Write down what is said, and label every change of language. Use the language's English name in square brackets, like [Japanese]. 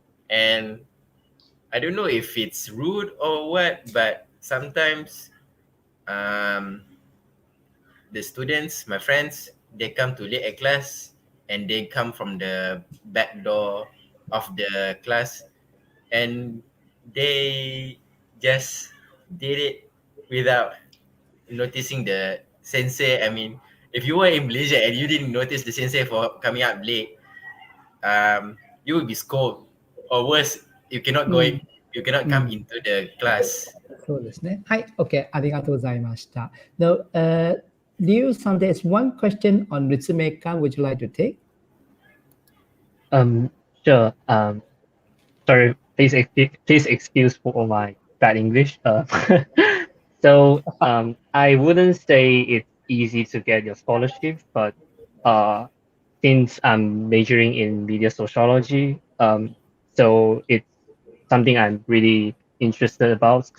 [English] And I don't know if it's rude or what, but sometimes the students, my friends, they come to late at class and they come from the back door of the class and they just did it without noticing the sensei. I mean, if you were in Malaysia and you didn't notice the sensei for coming up late, you will be scolded, or worse, you cannot you cannot come into the class. [Japanese] そうですね。はい、OK、ありがとうございました。 [English] Now, Liew, there's one question on RITSUMEIKAN. Would you like to take? Sure. Sorry, please excuse for my bad English. So I wouldn't say it's easy to get your scholarship, but since I'm majoring in media sociology, so it's something I'm really interested about.